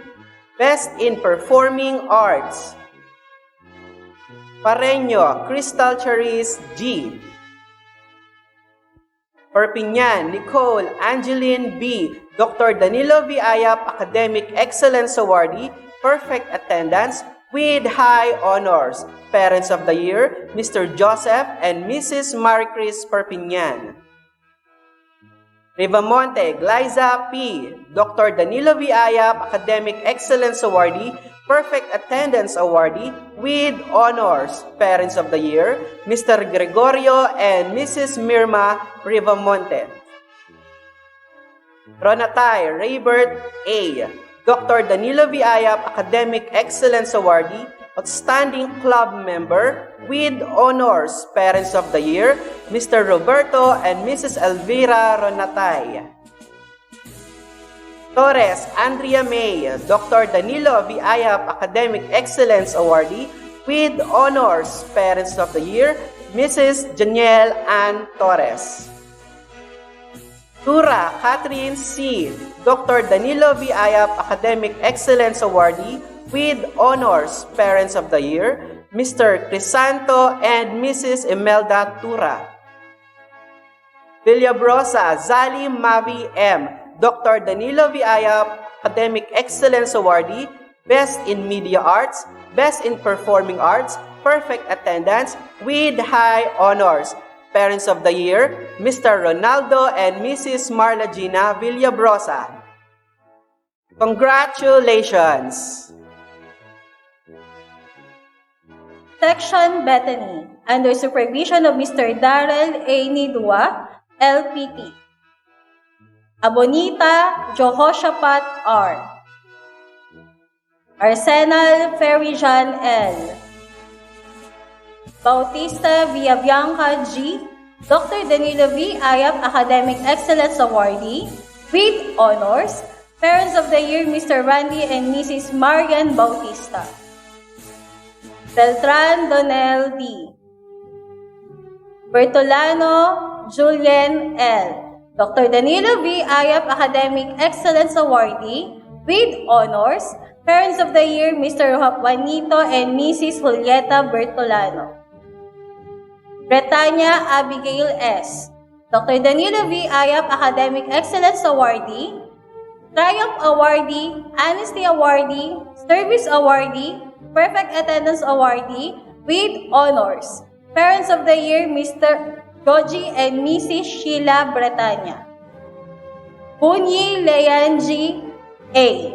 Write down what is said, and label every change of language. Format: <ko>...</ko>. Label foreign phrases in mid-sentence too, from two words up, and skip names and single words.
<en>Best in Performing Arts. Pareño Crystal Charis G. Perpignan Nicole Angeline B. Dr. Danilo V. Ayap Academic Excellence Awardee, Perfect Attendance with High Honors. Parents of the Year, Mr. Joseph and Mrs. Maricris Perpignan. Rivamonte Glyza P. Dr. Danilo V. Ayap Academic Excellence Awardee, Perfect Attendance Awardee with Honors. Parents of the Year, Mr. Gregorio and Mrs. Mirma Rivamonte. Ronatay Raybert A. Dr. Danilo V. Ayap Academic Excellence Awardee, Outstanding Club Member with Honors. Parents of the Year, Mr. Roberto and Mrs. Elvira Ronatay. Torres Andrea May. Dr. Danilo V. Ayap Academic Excellence Awardee with Honors. Parents of the Year, Mrs. Janiel Ann Torres. Tura Catherine C. Dr. Danilo V. Ayap Academic Excellence Awardee with Honors. Parents of the Year, Mr. Crisanto and Mrs. Imelda Tura. Villabrosa Zali Mavi M. Dr. Danilo V. Ayap Academic Excellence Awardee, Best in Media Arts, Best in Performing Arts, Perfect Attendance with High Honors. Parents of the Year, Mr. Ronaldo and Mrs. Marla Gina Villabrosa. Congratulations! Section Bethany, under supervision of Mr. Darrell A. Nidua, LPT. Abonita Jehoshaphat R. Arsenal Ferijan L. Bautista Villabianca G. Dr. Danilo V. Ayap Academic Excellence Awardee with Honors. Parents of the Year, Mr. Randy and Mrs. Marian Bautista. Beltran Donel D. Bertolano Julien L. Dr. Danilo V. Ayap Academic Excellence Awardee with Honors. Parents of the Year, Mr. Juanito and Mrs. Julieta Bertolano. Bretanya Abigail S. Dr. Danilo V. Ayap Academic Excellence Awardee, Triumph Awardee, Honesty Awardee, Service Awardee, Perfect Attendance Awardee with Honors. Parents of the Year, Mr. Goji and Mrs. Sheila Bretanya. Bunyi Leanji A.</en>